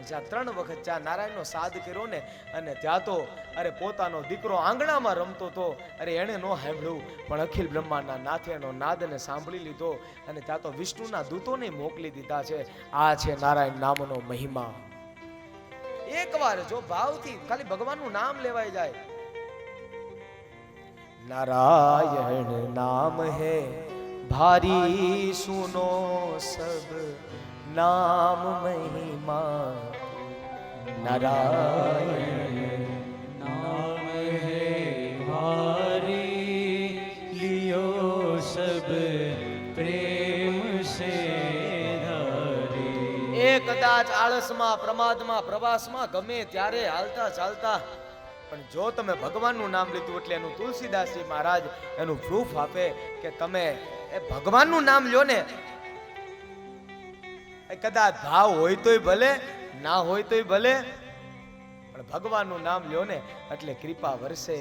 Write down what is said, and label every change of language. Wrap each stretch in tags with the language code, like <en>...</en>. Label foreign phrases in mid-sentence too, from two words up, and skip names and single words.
<gu>જ્યાં 3 વખત જ્યાં નારાયણનો સાદ કર્યો ને અને ત્યાં તો અરે પોતાનો દીકરો આંગણામાં રમતો હતો, અરે એણે નો સાંભળ્યું પણ અખિલ બ્રહ્માંડના નાથે એનો નાદને સાંભળી લીધો અને ત્યાં તો વિષ્ણુના દૂતોને મોકલી દીધા છે। આ છે નારાયણ નામનો મહિમા। એકવાર જો ભાવથી ખાલી ભગવાનનું નામ લેવાય જાય,</gu> <hi>नारायण नाम है भारी सुनो सब नाम महिमा। नारायण नाम है भारी लियो सब प्रेम से धारी।</hi> <gu>એ કદાચ આળસમાં પ્રમાદમાં પ્રવાસમાં ગમે ત્યારે હાલતા ચાલતા પણ જો તમે ભગવાનનું નામ લીધું એટલે એનું તુલસીદાસજી મહારાજ એનું પ્રૂફ આપે કે તમે એ ભગવાનનું નામ લ્યો ને, કદાચ ભાવ હોય તોય ભલે ના હોય તોય ભલે પણ ભગવાનનું નામ લ્યો ને એટલે કૃપા વરસે।</gu>